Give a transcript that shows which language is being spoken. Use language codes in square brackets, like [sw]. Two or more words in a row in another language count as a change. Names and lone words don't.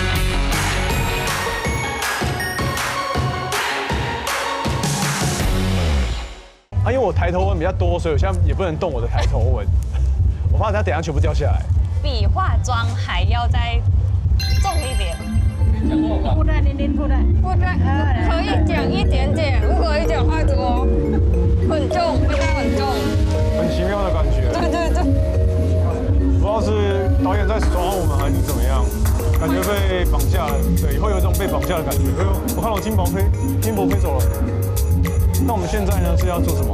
[zh] 啊，因为我抬头纹比较多，所以我现在也不能动我的抬头纹，我怕它等一下全部掉下来。比化妆还要再重一点。 [th] พูดได้นิดๆพูดได้ พูดได้ [zh] 可以讲一点点，不可以讲太多，很重，味道很重。很奇妙的感觉，对对对。不知道是导演在耍我们还是怎么样，感觉被绑架了，对，会有一种被绑架的感觉。哎呦，我看到金箔飞走了。那我们现在呢是要做什么？